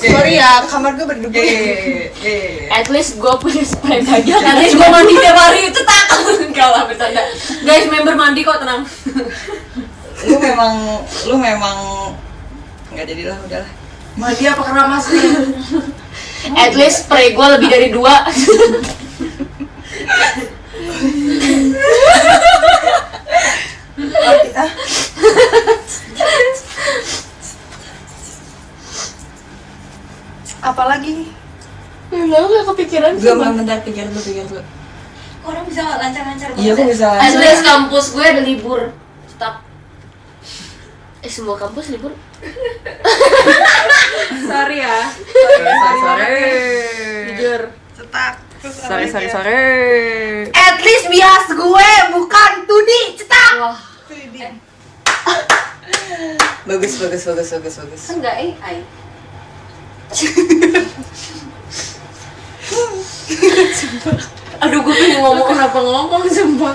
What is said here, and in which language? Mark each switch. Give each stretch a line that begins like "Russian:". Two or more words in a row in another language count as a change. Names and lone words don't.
Indonesian: Sorry ya, kamar gue berdebu.
English: At least
Indonesian: gue punya spray aja.
English: At least
Indonesian: gue mandi tiap hari itu takut. Enggak lah bercanda. Guys, member mandi kok, tenang. Lu memang nggak jadilah udahlah. Mandi apa keramas nih?
English: At least
Indonesian: spray gue lebih dari 2. Apalagi? Gak kepikiran Gue bentar pikir dulu. Orang bisa lancar-lancar Iya, gue bisa.
English: At least
Indonesian: kampus gue ada libur. Stop. Semua kampus libur. Sorry ya. Jujur. Cetak. Sorry.
English: At least
Indonesian: bias gue bukan 2D. Cetak. Wah, Bagus. kan gak AI. Aduh, gue pengen ngomong kenapa ngomong sumpah.